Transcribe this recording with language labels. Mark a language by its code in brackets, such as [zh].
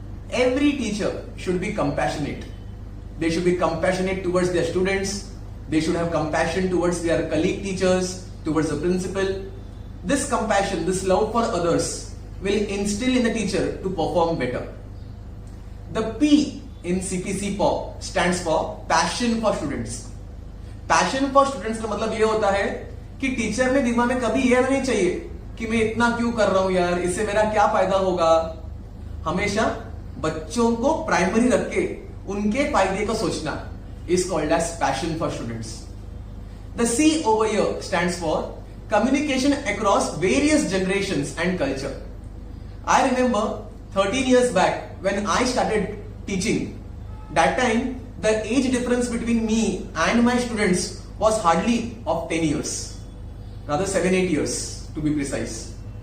[en] Every teacher should be compassionate. They should be compassionate towards their students. They should have compassion towards their colleague teachers, towards the principal. This compassion, this love for others will instill in the teacher to perform better. The P in CPC PAW stands for passion for students. Passion for students [hi] का मतलब ये होता है कि teacher ने दिमाग में कभी ये नहीं चाहिए कि मैं इतना क्यों कर रहा हूं यार, इससे मेरा क्या फायदा होगा. हमेशा बच्चों को प्राइमरी रख के उनके फायदे को सोचना [en] is called as passion for students. The C over here stands for communication across various generations and culture. I remember 13 years back when I started teaching. That time the age difference between me and my students was hardly of 10 years, rather 7-8 years to be precise.